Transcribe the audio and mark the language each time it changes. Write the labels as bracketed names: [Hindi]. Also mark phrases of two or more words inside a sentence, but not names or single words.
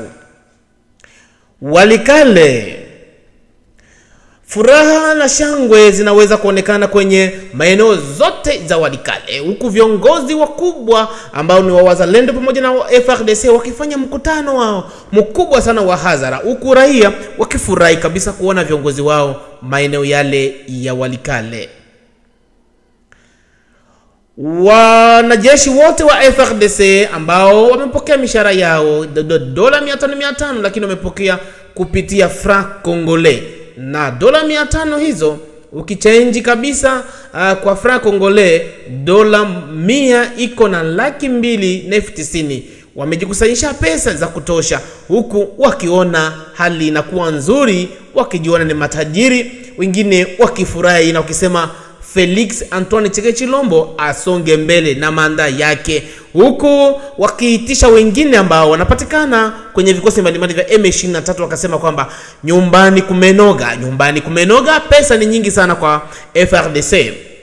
[Swahili] Walikale, furaha na shangwe zinaweza kuonekana kwenye maeneo zote za Walikale, huku viongozi wakubwa ambao ni wa wazalendo pamoja na FARDC wakifanya mkutano wao mkubwa sana wa hadhara, huku raia wakifurahi kabisa kuona viongozi wao maeneo yale ya Walikale. Wanajeshi wote wa FARDC ambao wamepokea mishahara yao dola 500, lakini wamepokea kupitia [French] franc congolais, [Swahili] na dola 500 hizo ukichange kabisa kwa [French] franc congolais, [Swahili] dola 100 iko na 290,000. Wamejikusanyisha pesa za kutosha, huku wakiona hali inakuwa nzuri, wakijiona ni matajiri, wengine wakifurahi na wakisema Felix Antoine Chilombo asonge mbele na manda yake, huku wakiitisha wengine ambao wanapatikana kwenye vikosi mbalimbali vya M23 wakasema kwamba nyumbani kumenoga, pesa ni nyingi sana kwa FARDC.